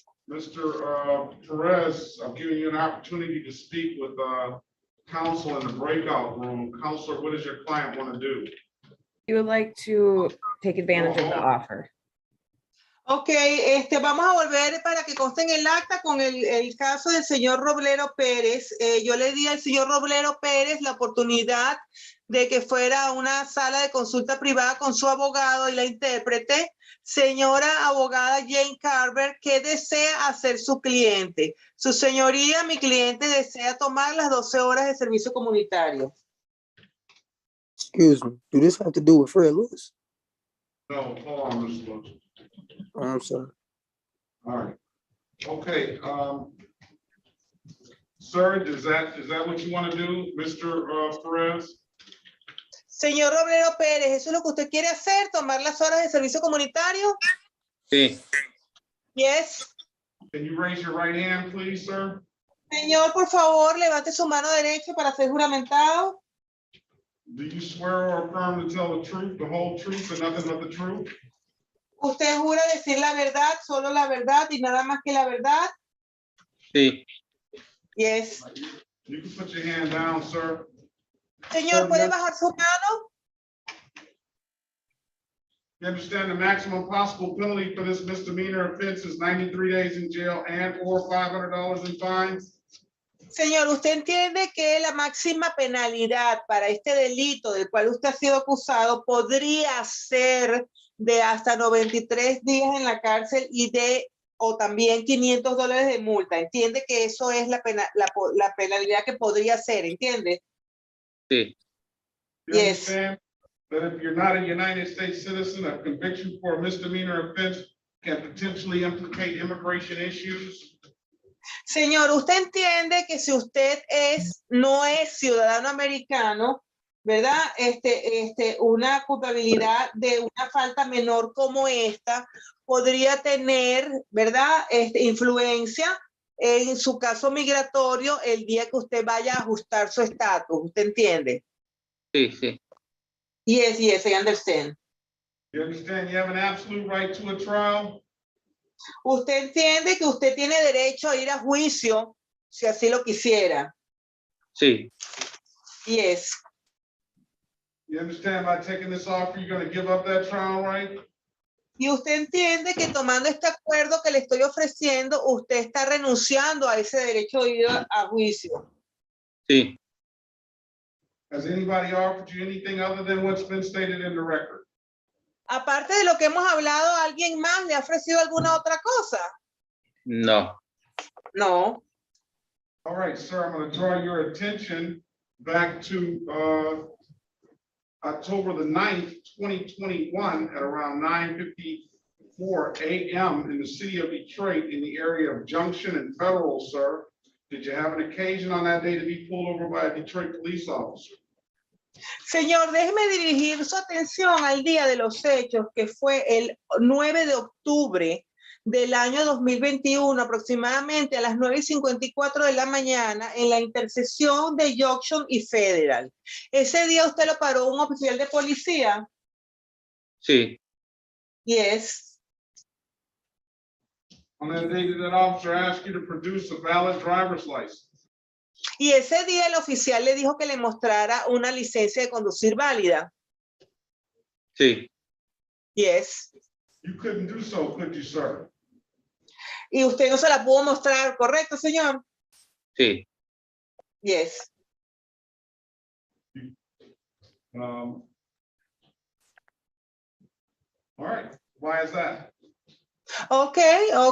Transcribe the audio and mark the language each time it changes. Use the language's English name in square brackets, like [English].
[English] Mr. Perez, I'm giving you an opportunity to speak with counsel in the breakout room. Counselor, what does your client want to do? You would like to take advantage of the offer. [Spanish] Ok, vamos a volver para que conste en el acta con el caso del señor Roblero Pérez. Yo le di al señor Roblero Pérez la oportunidad de que fuera a una sala de consulta privada con su abogado y la intérprete. Señora abogada Jane Carver, ¿qué desea hacer su cliente? Su señoría, mi cliente desea tomar las 12 horas de servicio comunitario. [English] Excuse me. Do this have to do with Fred Lewis? No, hold on, Mr. Lewis. Oh, I'm sorry. All right. Okay. Sir, is that what you want to do, Mr. Perez? [Spanish] Señor Roblero Pérez, ¿eso es lo que usted quiere hacer? ¿Tomar las horas de servicio comunitario? Sí. [English] Yes. Can you raise your right hand, please, sir? [Spanish] Señor, por favor, levante su mano derecha para ser juramentado. [English] Do you swear or affirm to tell the truth, the whole truth, and nothing but the truth? [Spanish] ¿Usted jura decir la verdad, solo la verdad y nada más que la verdad? Sí. [English] Yes. You can put your hand down, sir. [Spanish] Señor, ¿puede bajar su mano? [English] You understand the maximum possible penalty for this misdemeanor offense is 93 days in jail and or $500 in fines? [Spanish] Señor, ¿usted entiende que la máxima penalidad para este delito del cual usted ha sido acusado podría ser de hasta 93 días en la cárcel o también $500 de multa? ¿Entiende que eso es la penalidad que podría ser? ¿Entiende? Sí. [English] You understand that if you're not a United States citizen, a conviction for a misdemeanor offense can potentially implicate immigration issues? [Spanish] Señor, ¿usted entiende que si usted no es ciudadano americano, ¿verdad? Una culpabilidad de una falta menor como esta podría tener, ¿verdad? Influencia en su caso migratorio el día que usted vaya a ajustar su estatus. ¿Usted entiende? Sí, sí. [English] Yes, I understand. You understand you have an absolute right to a trial? [Spanish] ¿Usted entiende que usted tiene derecho a ir a juicio si así lo quisiera? Sí. [English] Yes. You understand by taking this offer, you're going to give up that trial right? [Spanish] Y usted entiende que tomando este acuerdo que le estoy ofreciendo, usted está renunciando a ese derecho de ir a juicio. Sí. [English] Has anybody offered you anything other than what's been stated in the record? [Spanish] Aparte de lo que hemos hablado, ¿alguien más le ha ofrecido alguna otra cosa? No. [English] No. All right, sir, I'm going to draw your attention back to October the 9th, 2021 at around 9:54 a.m. in the city of Detroit in the area of Junction and Federal, sir. Did you have an occasion on that day to be pulled over by a Detroit police officer? [Spanish] Señor, déjeme dirigir su atención al día de los hechos, que fue el 9 de octubre del año 2021, aproximadamente a las 9:54 de la mañana, en la intersección de Junction y Federal. ¿Ese día usted lo paró un oficial de policía? Sí. [English] Yes. On that day, did that officer ask you to produce a valid driver's license? [Spanish] Y ese día el oficial le dijo que le mostrara una licencia de conducir válida. Sí. [English] Yes. You couldn't do so, could you, sir? [Spanish] Y usted no se la pudo mostrar, ¿correcto, señor? Sí. [English] Yes. All right, why is that? Okay.